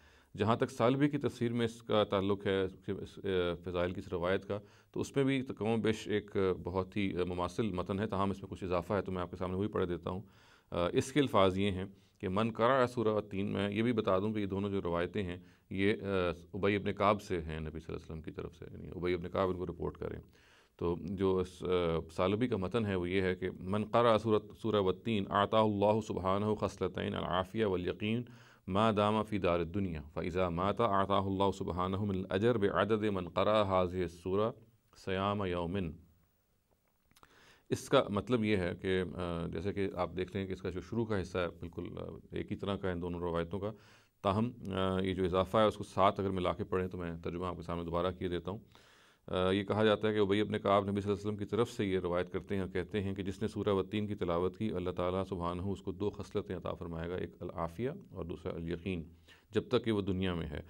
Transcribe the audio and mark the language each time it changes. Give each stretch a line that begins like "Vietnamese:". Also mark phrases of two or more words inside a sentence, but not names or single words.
Urdu: جہاں تک ثعلبی کی تفسیر میں اس کا تعلق ہے، اس فضائل کی اس روایت کا، تو اس میں بھی کم بیش ایک بہت ہی مماثل متن ہے، تاہم اس میں کچھ اضافہ ہے، تو میں آپ کے سامنے وہی پڑھ دیتا ہوں. اس کے الفاظ یہ ہیں کہ
Arabic: من قرأ
Urdu: سورہ تین میں یہ بھی بتا دوں کہ یہ دونوں جو روایتیں ہیں، یہ ابی ابن کعب سے ہیں، نبی
Arabic: صلى الله عليه وسلم
Urdu: کی طرف سے، یعنی ابی ابن کعب ان کو رپورٹ کریں. تو جو ثعلبی کا متن ہے وہ یہ ہے کہ
Arabic: من قرأ سورة والتين أعطاه الله سبحانه خصلتين العافية واليقين ما دام في دار الدنيا فإذا مات أعطاه الله سبحانه من الأجر بعدد من قرأ هذه السورة صيام يوم.
Urdu: اس کا مطلب یہ ہے کہ جیسے کہ آپ دیکھ رہے ہیں کہ اس کا جو شروع کا حصہ ہے بالکل ایک ہی طرح کا ہے ان دونوں روایتوں کا، تاہم یہ جو اضافہ ہے اس کو ساتھ اگر ملا کے پڑھیں تو میں ترجمہ آپ کے سامنے دوبارہ کیے دیتا ہوں. یہ کہا جاتا ہے کہ ابی ابن کعب نبی
Arabic: صلى الله عليه وسلم
Urdu: کی طرف سے یہ روایت کرتے ہیں اور کہتے ہیں کہ جس نے سورہ والتین کی تلاوت کی، اللہ تعالیٰ سبحانہ اس کو دو خصلتیں عطا فرمائے گا، ایک العافیہ اور دوسرا الیقین، جب تک کہ وہ دنیا میں ہے.